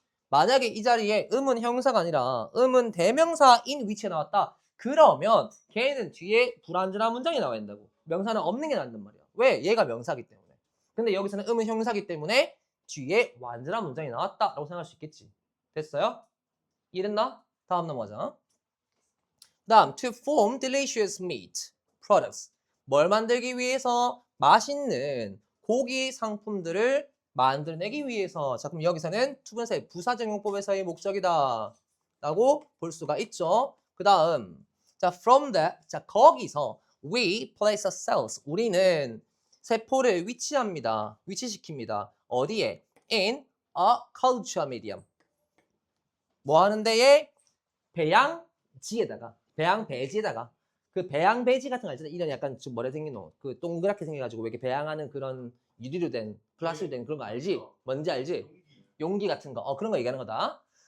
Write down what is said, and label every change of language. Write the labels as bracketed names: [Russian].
[Korean] 만약에 이 자리에 의문 형사가 아니라 의문 대명사인 위치에 나왔다. 그러면 걔는 뒤에 불완전한 문장이 나와야 된다고. 명사는 없는 게 나온단 말이야. 왜? 얘가 명사기 때문에. 근데 여기서는 의문 형사기 때문에 뒤에 완전한 문장이 나왔다라고 생각할 수 있겠지. 됐어요? 이해됐나? 다음 넘어가자. [English] 다음, to form delicious meat products. [Korean] 뭘 만들기 위해서? 맛있는 고기 상품들을 만들어내기 위해서. 자, 그럼 여기서는 투분사의 부사적용법에서의 목적이다 라고 볼 수가 있죠. 그 다음, 자, [English] from that, 자, 거기서 we place a cells. [Korean] 우리는 세포를 위치합니다. 위치시킵니다. 어디에? [English] in a culture medium. [Korean] 뭐 하는 데에? 배양지에다가, 배양배지에다가. 그 배양배지 같은 거 알잖아. 이런 약간 좀 뭐래 생긴 거. 그 동그랗게 생겨가지고 왜 이렇게 배양하는 그런 유리로 된, 플라스틱으로 된 그런 거 알지? 뭔지 알지? 용기 같은 거. 그런 거 얘기하는 거다.